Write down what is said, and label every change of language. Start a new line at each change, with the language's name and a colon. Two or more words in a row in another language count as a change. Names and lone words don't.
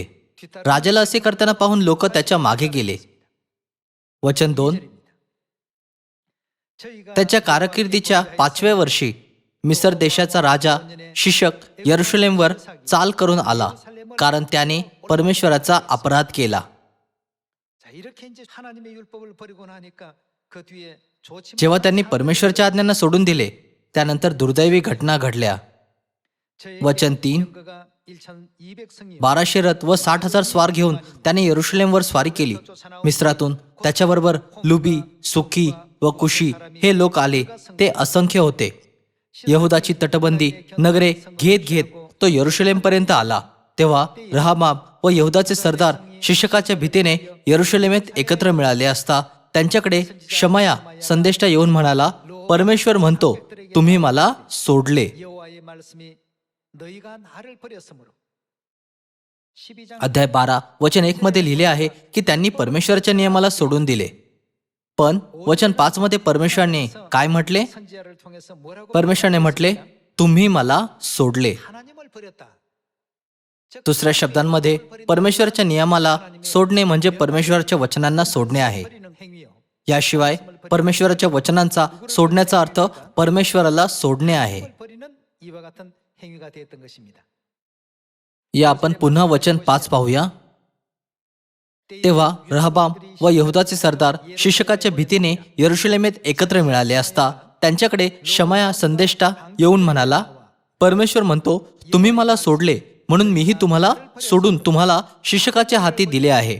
Marathi: राजाला असे करताना पाहून लोक त्याच्या मागे गेले. वचन 2. त्याच्या कारकिर्दीच्या 5व्या वर्षी मिसर देशाचा राजा शिशक यरुशलेमवर चाल करून आला, कारण त्याने परमेश्वराचा अपराध केला.
Korean: 자, 이렇게 이제 하나님의 율법을 버리고 나니까 그 뒤에 좋지
Marathi: जेव्हा त्यांनी परमेश्वरच्या आज्ञांना सोडून दिले त्यानंतर दुर्दैवी घटना घडल्या. वचन 3, 1200 रथ व 60,000 स्वार घेऊन त्याने यरुशलेमवर स्वारी केली. मिस्रातून त्याच्याबरोबर लुबी, सुकी व कुशी हे लोक आले. ते असंख्य होते. यहुदाची तटबंदी नगरे घेत घेत तो यरुशलेमपर्यंत आला. तेव्हा रहाबाम व यहुदाचे सरदार शिक्षकाच्या भीतीने यरुशलेमेत एकत्र मिळाले असता त्यांच्याकडे शमया संदेष्टा येऊन म्हणाला, परमेश्वर म्हणतो, तुम्ही मला सोडले.
Korean: 여호와의 말씀이 너희가 나를 버렸으므로. 12장
Marathi: अध्याय 12 वचन 1 मध्ये लिहिले आहे की त्यांनी परमेश्वराच्या नियमाला सोडून दिले. पण वचन 5 मध्ये परमेश्वराने काय म्हटले?
Korean: 선지자를 통해서 뭐라고
Marathi: परमेश्वराने म्हटले, तुम्ही मला सोडले.
Korean: 하나님을 버렸다. 즉,
Marathi: दुसऱ्या शब्दांमध्ये परमेश्वराच्या नियमाला सोडणे म्हणजे परमेश्वराच्या वचनांना सोडणे आहे.
Korean: 버리는 행위요.
Marathi: याशिवाय परमेश्वराच्या वचनांचा सोडण्याचा अर्थ परमेश्वराला सोडणे आहे.
Korean: 버리는 이와 같은 행위가 되었던 것입니다.
Marathi: या आपण पुन्हा वचन 5 पाहूया. तेव्हा रहबाम व यहुदाचे सरदार शिक्षकाच्या भीतीने यरुशलेमेत एकत्र मिळाले असता त्यांच्याकडे शमया संदेष्टा येऊन म्हणाला, परमेश्वर म्हणतो, तुम्ही मला सोडले म्हणून मीही तुम्हाला सोडून तुम्हाला शिक्षकाच्या हाती दिले आहे.